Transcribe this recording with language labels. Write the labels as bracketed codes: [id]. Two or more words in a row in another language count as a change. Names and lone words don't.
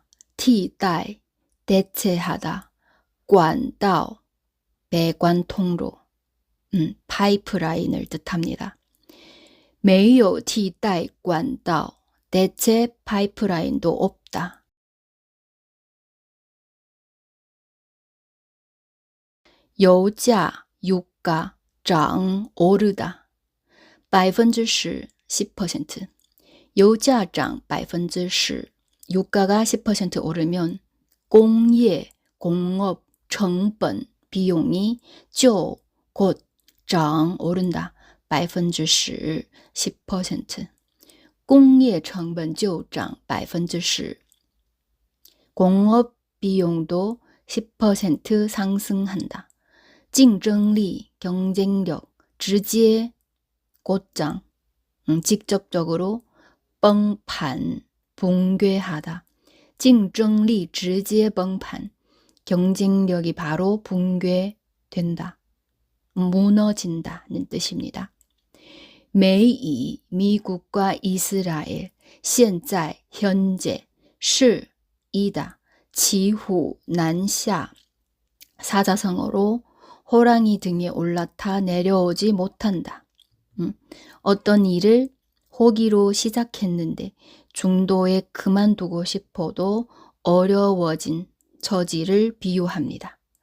[zh] 替代, 대체하다. 管道, [ko] 배관 통로, 파이프라인을 뜻합니다. [zh] 没有替代管道, [ko] 대체 파이프라인도 없다. 유가, 유가, 涨, 오르다. 10%, 10%. 유가 涨 10%, 유가가 10% 오르면 공예, 공업, [zh] 成本, [ko] 비용이 就, 곧, 涨, 오른다. [zh] 10%, 10%. 공예 成本 就涨 10%. [ko] 공업 비용도 10% 상승한다. [zh] 竞争力, 경쟁력, 直接, [ko] 곧장, 직접적으로, [zh] 崩盘, 붕괴하다. 竞争力直接崩盘. [ko] 경쟁력이 바로 붕괴된다. 무너진다는 뜻입니다. 매이 미국과 이스라엘 现在 현재 是 이다. 骑虎难下 사자성어로 호랑이 등에 올라타 내려오지 못한다. 어떤 일을 호기로 시작했는데 중도에 그만두고 싶어도 어려워진 처지를 비유합니다.